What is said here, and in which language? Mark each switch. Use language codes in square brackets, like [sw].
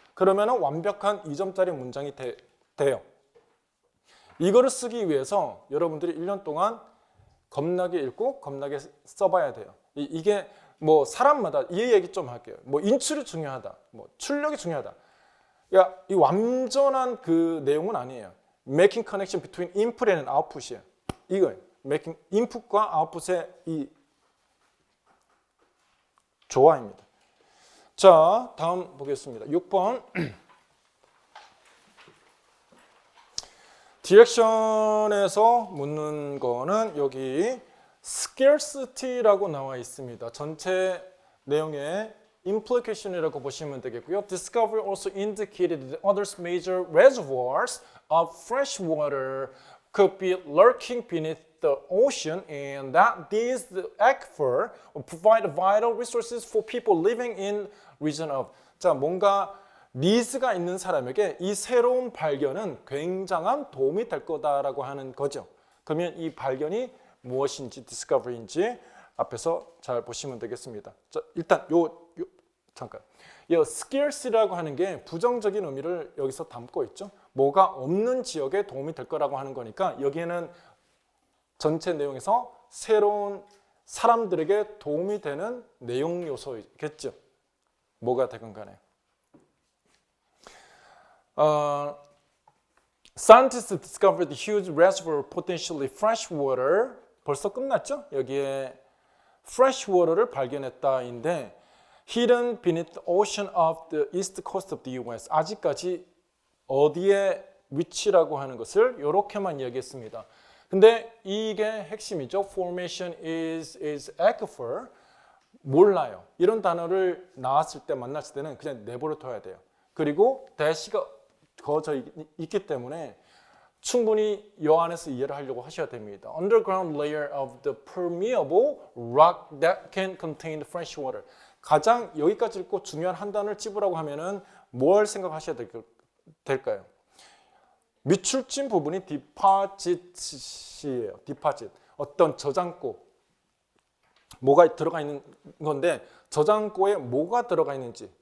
[ko] 그러면은 완벽한 2점짜리 문장이 돼요. 이거를 쓰기 위해서 여러분들이 1년 동안 겁나게 읽고 겁나게 써봐야 돼요. 이게 뭐 사람마다 이 얘기 좀 할게요. 뭐 인출이 중요하다, 뭐 출력이 중요하다. 야, 이 완전한 그 내용은 아니에요. [en] Making connection between input and output이에요. [ko] 이거예요. Making input과 output의 이 조화입니다. 자, 다음 보겠습니다. 6번. 디렉션에서 묻는 거는 여기 scarcity라고 나와 있습니다. 전체 내용의 implication이라고 보시면 되겠고요. [en] Discovery also indicated that other major reservoirs of fresh water could be lurking beneath the ocean and that these aquifer will provide vital resources for people living in region of. [ko] 자, 뭔가 니즈가 있는 사람에게 이 새로운 발견은 굉장한 도움이 될 거다라고 하는 거죠. 그러면 이 발견이 무엇인지, 디스커버리인지 앞에서 잘 보시면 되겠습니다. 자, 일단 잠깐. 이 scarce라고 하는 게 부정적인 의미를 여기서 담고 있죠. 뭐가 없는 지역에 도움이 될 거라고 하는 거니까 여기에는 전체 내용에서 새로운 사람들에게 도움이 되는 내용 요소겠죠. 뭐가 되건 간에. [en] Scientists discovered a huge reservoir of potentially fresh water. [ko] 벌써 끝났죠? 여기에 fresh water를 발견했다인데 hidden beneath the ocean of the east coast of the US. 아직까지 어디에 위치라고 하는 것을 이렇게만 이야기했습니다. 근데 이게 핵심이죠. Formation is aquifer. 몰라요. 이런 단어를 나왔을 때 만났을 때는 그냥 내버려 둬야 돼요. 그리고 대시가 거져 있기 때문에 충분히 이 안에서 이해를 하려고 하셔야 됩니다. [en] Underground layer of the permeable rock that can contain fresh water. [ko] 가장 여기까지 읽고 중요한 한 단어를 찝으라고 하면은 뭘 생각하셔야 될까요? 미출진 부분이 디파짓이에요. 디파짓. 어떤 저장고. 뭐가 들어가 있는 건데 저장고에 뭐가 들어가 있는지.